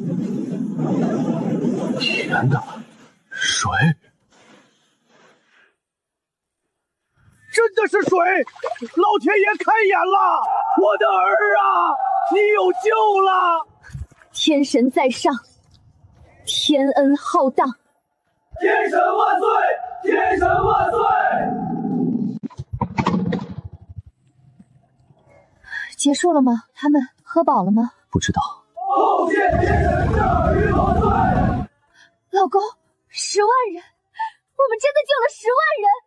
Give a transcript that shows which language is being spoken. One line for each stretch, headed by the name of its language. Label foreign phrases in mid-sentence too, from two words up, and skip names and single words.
Chinese: 天哪，水！真的是水！老天爺開眼了，我的兒啊，你有救了！天神在上，天恩浩蕩。天神萬歲！天神萬歲！結束了嗎？他們喝飽了嗎？不知道。後謝天神聖與萬歲！老公，10萬人，我們真的救了10萬人！